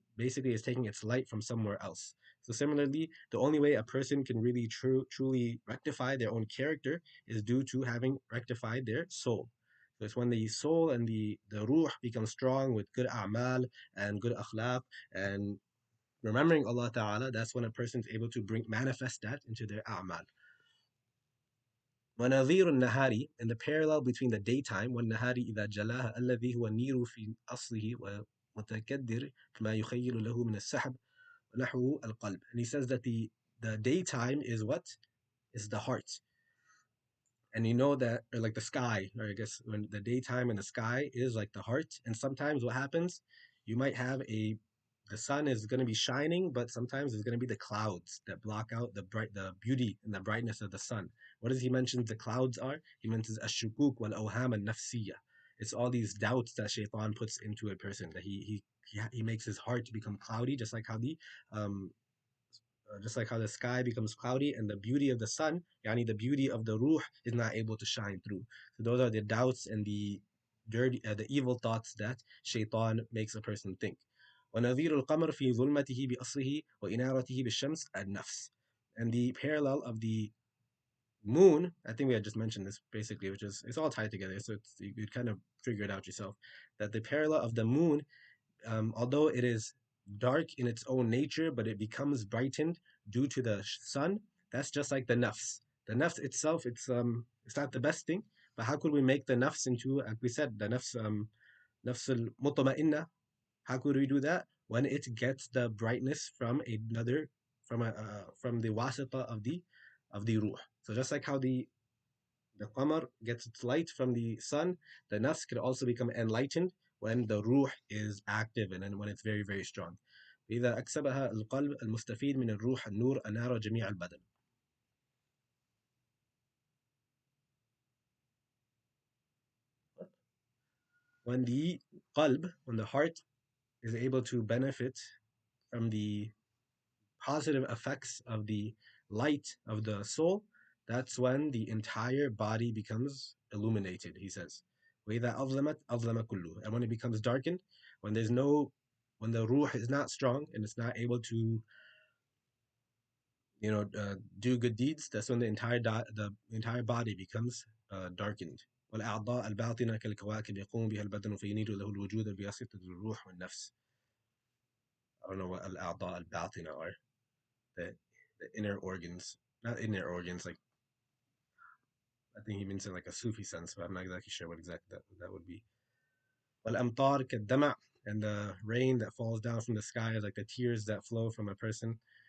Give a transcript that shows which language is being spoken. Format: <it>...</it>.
<en>Basically, it's taking its light from somewhere else. So similarly, the only way a person can really truly rectify their own character is due to having rectified their soul. So it's when the soul and the ruh become strong with good a'mal and good akhlaq and remembering Allah Ta'ala, that's when a person is able to manifest that into their a'mal.</en> <ar>ونظير النهار,</ar> <en>and the parallel between the daytime</en> <ar>والنهار إذا جلاها الذي هو النير في أصله ومتكدر كما يخيل له من السحب ونحوه القلب.</ar> <en>And he says that the daytime is what? Is the heart. And you know that, or like the sky, or I guess when the daytime in the sky is like the heart. And sometimes what happens, you might have the sun is going to be shining, but sometimes there's going to be the clouds that block out the beauty and the brightness of the sun. What does he mention the clouds are? He mentions</en> <ar>ashukuk wal awham al nafsiyah.</ar> <en>It's all these doubts that shaitan puts into a person, that he makes his heart to become cloudy, um just like how the sky becomes cloudy and the beauty of the sun, yani the beauty of the ruh, is not able to shine through. So those are the doubts and the evil thoughts that shaitan makes a person think.</en> <ar>ونظير القمر في ظلمته بأصله وإنارته بالشمس النفس.</ar> <en>And the parallel of the moon, I think we had just mentioned this basically, which is it's all tied together, so you kind of figure it out yourself. That the parallel of the moon, although it is dark in its own nature, but it becomes brightened due to the sun. That's just like the nafs. The nafs itself, it's not the best thing. But how could we make the nafs into, like we said, the nafs al mutma'inna? How could we do that? When it gets the brightness from another, from the wasita of the ruh. So just like how the qamar gets its light from the sun, the nafs could also become enlightened when the ruh is active and then when it's very, very strong.</en> <ar>إذا أكسبها القلب المستفيد من الروح النور أنار جميع البدن.</ar> <en>When the qalb, when the heart is able to benefit from the positive effects of the light of the soul, that's when the entire body becomes illuminated, he says.</en> <ar>وَإِذَا أَظْلَمَتْ أَظْلَمَ كُلُّهُ.</ar> <en>And when it becomes darkened, when there's no, when the ruh is not strong and it's not able to, do good deeds, that's when the entire body becomes darkened.</en> <ar>والأعضاء الباطنة كالكواكب يقوم بها البدن فينير له الوجود بواسطة الروح والنفس.</ar> <en>I don't know what الأعضاء الباطنة are. The, the inner organs, not inner organs, like I think he means in like a Sufi sense, but I'm not exactly sure what exactly that would be.</en> <ar>والأمطار كالدمع,</ar> <en>and the rain that falls down from the sky, like the tears that flow from a person.</en>